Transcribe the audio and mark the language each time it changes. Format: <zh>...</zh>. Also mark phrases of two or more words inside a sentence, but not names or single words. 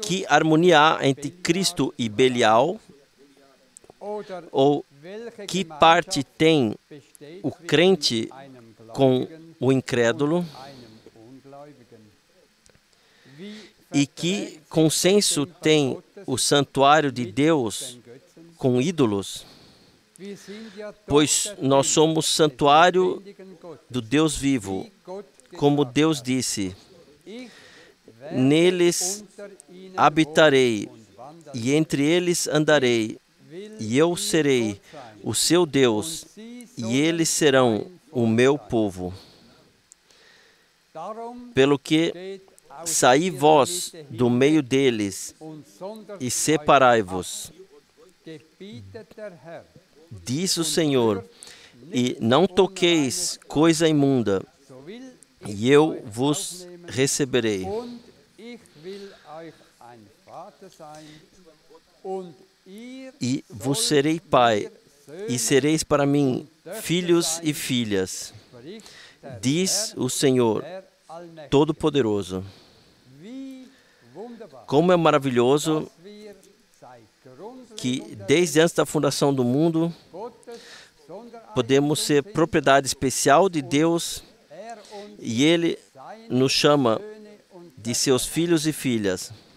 <pt>Que harmonia há entre Cristo e Belial?</pt> <de>oder</de> <pt>Ou</pt> <de>welche</de> <pt>que parte tem</pt> <de>besteht</de> <pt>o</pt> <de>zwischen</de> <pt>crente</pt> <de>einem</de> <pt>com</pt> <de>Gläubigen</de> <pt>o incrédulo?</pt> <de>und einem Ungläubigen? Wie</de> <pt>E que consenso tem o santuário de Deus</pt> <de>den Götzen?</de> <pt>com ídolos?</pt> <de>Wir sind ja doch</de> <pt>Pois</pt> <de>der</de> <pt>nós</pt> <de>Tempel</de> <pt>somos</pt> <de>des</de> <pt>santuário</pt> <de>lebendigen Gottes.</de> <pt>do Deus vivo,</pt> <de>Wie Gott</de> <pt>como</pt> <de>gesagt</de> <pt>Deus</pt> <de>hat,</de> <pt>disse:</pt> <de>ich werde</de> <pt>neles</pt> <de>unter ihnen</de> <pt>habitarei</pt> <de>wohnen und wandern,</de> <pt>e entre eles andarei,</pt> <de>will</de> <pt>e eu</pt> <de>ihr</de> <pt>serei</pt> <de>Gott sein,</de> <pt>o seu Deus,</pt> <de>und sie</de> <pt>e</pt> <de>sollen</de> <pt>eles serão</pt> <de>mein</de> <pt>o</pt> <de>Volk</de> <pt>meu</pt> <de>sein.</de> <pt>povo.</pt> <de>Darum</de> <pt>Pelo que</pt> <de>steht aus</de> <pt>saí</pt> <de>ihrer</de> <pt>vós</pt> <de>Mitte</de> <pt>do</pt> <de>hinweg</de> <pt>meio deles</pt> <de>und sondert</de> <pt>e</pt> <de>euch</de> <pt>separai-vos,</pt> <de>ab, gebietet der Herr.</de> <pt>diz o Senhor, e não toqueis coisa imunda,</pt> <de>So will</de> <pt>e eu vos receberei.</pt> <de>und ich will</de> <pt>E vos serei pai, e sereis para mim filhos e filhas, diz o Senhor Todo-Poderoso. Como é maravilhoso que, desde antes da fundação do mundo, podemos ser propriedade especial de Deus e Ele nos chama de seus filhos e filhas.</pt>